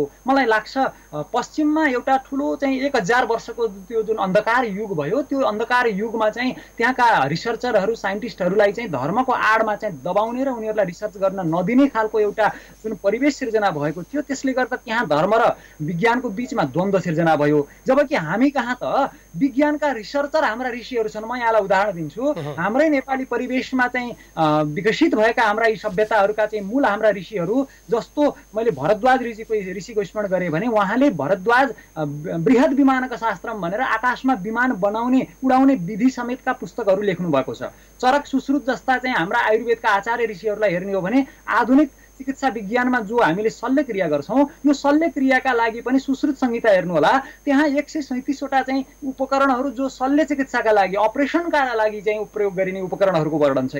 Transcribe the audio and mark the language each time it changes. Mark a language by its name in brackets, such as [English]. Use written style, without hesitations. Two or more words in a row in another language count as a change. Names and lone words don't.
[Nepali] मलाई लाग्छ पश्चिममा एउटा ठुलो चाहिँ 1000 वर्षको त्यो जुन अन्धकार युग भयो, त्यो अन्धकार युगमा चाहिँ त्यहाँका रिसर्चरहरू साइन्टिस्टहरूलाई चाहिँ धर्मको आडमा चाहिँ दबाउने र उनीहरूलाई रिसर्च गर्न नदिने खालको एउटा जुन परिवेश सिर्जना भएको थियो, त्यसले गर्दा त्यहाँ धर्म र विज्ञानको बिचमा द्वन्द्व सिर्जना भयो। जबकि हामी कहाँ त विज्ञानका रिसर्चर हाम्रा ऋषिहरू छन्। म यहाँलाई उदाहरण दिन्छु। हाम्रै नेपाली परिवेशमा चाहिँ विकसित भएका हाम्रा यी सभ्यताहरूका चाहिँ मूल हाम्रा ऋषिहरू, जस्तो मैले भरद्वाज ऋषिको स्मरण गरेँ भने उहाँले भरद्वाज बृहद विमानक शास्त्रम भनेर आकाशमा विमान बनाउने उडाउने विधि समेतका पुस्तकहरू लेख्नु भएको छ। चरक सुश्रुत जस्ता चाहिँ हाम्रा आयुर्वेदका आचार्य ऋषिहरूलाई हेर्ने हो भने आधुनिक चिकित्सा विज्ञानमा जो हामीले शल्यक्रिया गर्छौँ, यो शल्यक्रियाका लागि पनि सुश्रुत संहिता हेर्नु होला। त्यहाँ 137वटा चाहिँ उपकरणहरू जो शल्य चिकित्साका लागि अपरेसनका लागि चाहिँ प्रयोग गरिने उपकरणहरूको वर्णन छ।